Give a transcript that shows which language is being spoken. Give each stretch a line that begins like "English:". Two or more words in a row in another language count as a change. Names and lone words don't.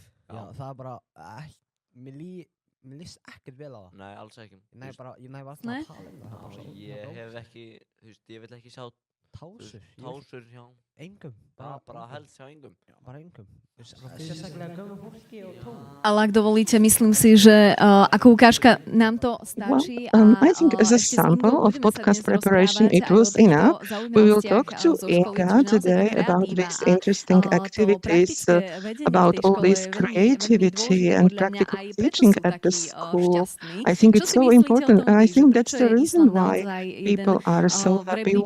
Icelandic: Já, það bara Mér líst ekkert vel á það. Nei, alls ekki. Ég næ bara alltaf að tala það. Ég hef ekki, ég vil ekki sjá tásur hjá engum. Bara helst hjá engum. Bara engum. Sérstaklega gömlu fólki og tón.
Slovak: Ale ak dovolíte, myslím si, že ako ukážka nám to stačí.
English: I think as a sample of podcast preparation it was enough. We will talk to Inga today about these interesting activities, about all this creativity and practical teaching at the school. I think it's so important, and I think that's the reason why people are so happy.